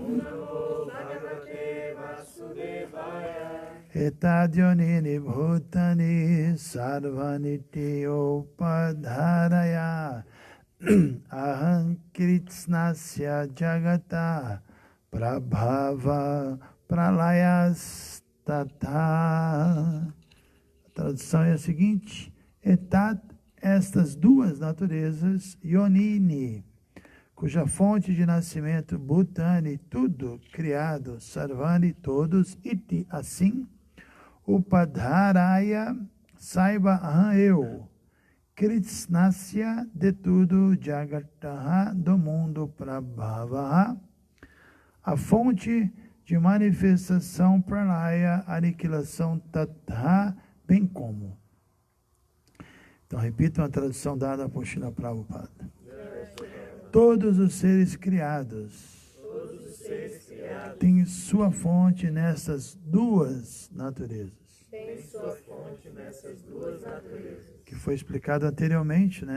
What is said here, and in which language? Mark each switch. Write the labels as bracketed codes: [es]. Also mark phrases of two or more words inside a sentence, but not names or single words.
[sa] Etadyonini bhutani sarvaniti upadharaya. Aham kritsnasya jagata prabhava pralayas tata. [pt] A tradução é a seguinte: etat, estas duas naturezas, yonini, cuja fonte de nascimento, bhutani, tudo criado, sarvani, todos, iti, assim, upadharaya, saiba, aham, eu, kritsnasya, de tudo, jagataha, do mundo, prabhavaha, a fonte de manifestação, pralaya, aniquilação, tatha, bem como. Então, repitam a tradução dada por Srila Prabhupada. Todos os seres criados têm sua fonte nessas duas naturezas. Que foi explicado anteriormente, né?